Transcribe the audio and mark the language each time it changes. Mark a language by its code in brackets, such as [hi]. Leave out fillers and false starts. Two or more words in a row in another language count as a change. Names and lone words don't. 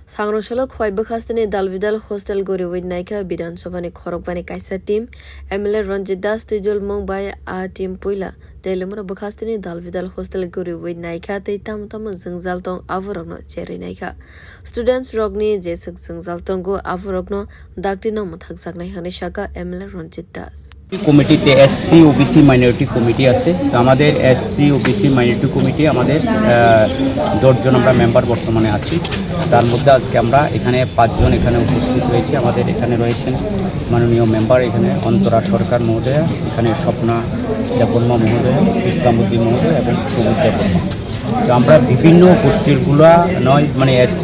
[trp] Sangroshala Khowai Bakhastani dalbidal hostel goriwi naikha bidhansabha ni khorokbani kaisa team MLA Ranjit Das tijol mongbai a team poila telemura bakhastani dalbidal hostel goriwi naikha tei tam jengzal tong avorokno cheri naikha students rogni jesuk jengzal tongo avorokno daktino muthakjaknai hane shaka MLA Ranjit Das [bn] কমিটিতে এসসি ওবিসি মাইনরিটি কমিটি আছে তো আমাদের এসসি ওবিসি মাইনরিটি কমিটি আমাদের 10 জন আমরা মেম্বার বর্তমানে আছি তার মধ্যে আজকে আমরা এখানে 5 জন এখানে উপস্থিত হয়েছি আমাদের এখানে রয়েছেন মাননীয় মেম্বার এখানে অন্তরা সরকার মহোদয়া এখানে স্বপ্না দেববর্মা মহোদয়া ইসলামউদ্দিন মহোদয়া এবং সবুজ দেববর্মা তো আমরা বিভিন্ন গোষ্ঠীরগুলো নয় মানে এসসি